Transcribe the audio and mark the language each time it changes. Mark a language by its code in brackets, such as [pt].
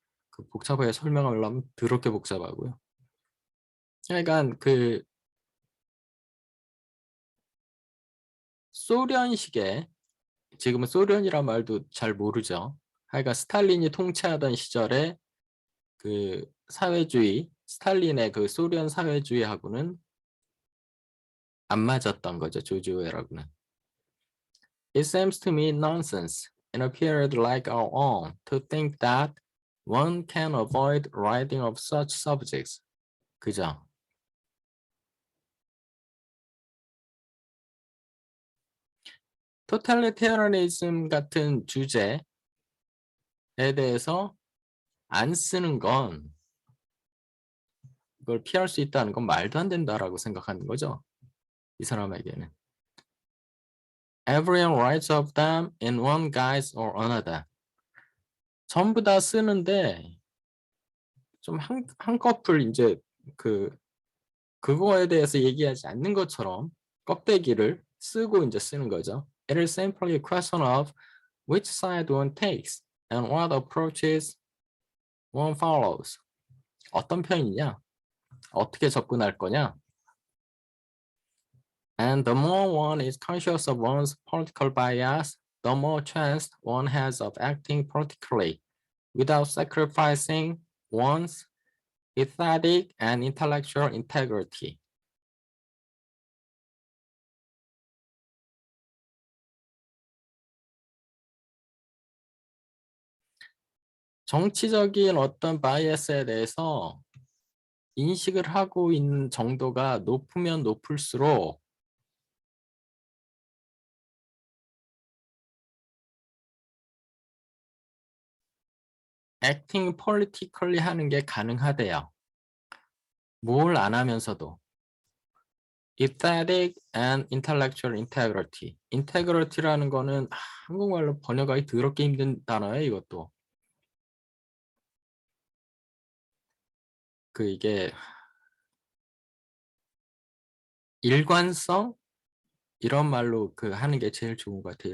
[ko] 그 복잡하게 설명하려면 더럽게 복잡하고요. 그러니까 그 소련식의, 지금은 소련이란 말도 잘 모르죠. 하여간 스탈린이 통치하던 시절에 그 사회주의, 스탈린의 그 소련 사회주의하고는 안 맞았던 거죠. 조지 오웰하고는. [en] It seems to me nonsense in a period like our own to think that one can avoid writing of such subjects. [ko] 그죠? 토탈리테러니즘 같은 주제에 대해서 안 쓰는 건, 그걸 피할 수 있다는 건 말도 안 된다라고 생각하는 거죠. 이 사람에게는. [en] Everyone writes of them in one guise or another. [ko] 전부 다 쓰는데 좀 한꺼풀 이제 그거에 대해서 얘기하지 않는 것처럼 껍데기를 쓰고 이제 쓰는 거죠. [en] It is simply a question of which side one takes and what approaches one follows. [ko] 어떤 편이냐? 어떻게 접근할 거냐? [en] And the more one is conscious of one's political bias, the more chance one has of acting politically without sacrificing one's aesthetic and intellectual integrity. [ko] 정치적인 어떤 바이어스에 대해서 인식을 하고 있는 정도가 높으면 높을수록 [en] acting politically [ko] 하는 게 가능하대요. 뭘 안 하면서도. [en] aesthetic and intellectual integrity. [ko] integrity라는 거는 한국말로 번역하기 더럽게 힘든 단어예요, 이것도. 이게 일관성 이런 말로 하는 게 제일 좋은 것 같아요.